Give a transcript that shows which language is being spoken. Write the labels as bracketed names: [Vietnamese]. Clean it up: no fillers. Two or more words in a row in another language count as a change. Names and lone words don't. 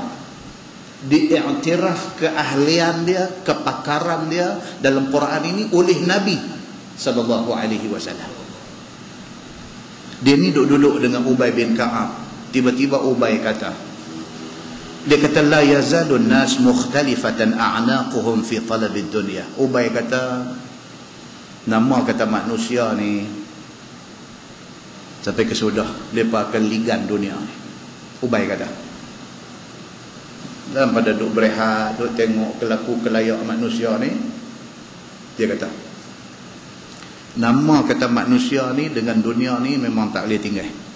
[Malay] Diiktiraf keahlian dia, kepakaran dia dalam Quran ini oleh Nabi [Arabic] صلى الله عليه وسلم. [Malay] Dia ni duduk dengan Ubay bin Ka'ab. Tiba-tiba Ubay kata, dia kata [Arabic] لا يزالون الناس مختلفة أعناقهم في طلب الدنيا. [Malay] Ubay kata nama kata manusia ni sampai ke sudah depa akan ligan dunia ni. Ubay kata dalam pada duk berehat, duk tengok kelaku kelayak manusia ni, dia kata nama kata manusia ni dengan dunia ni memang tak boleh tinggal.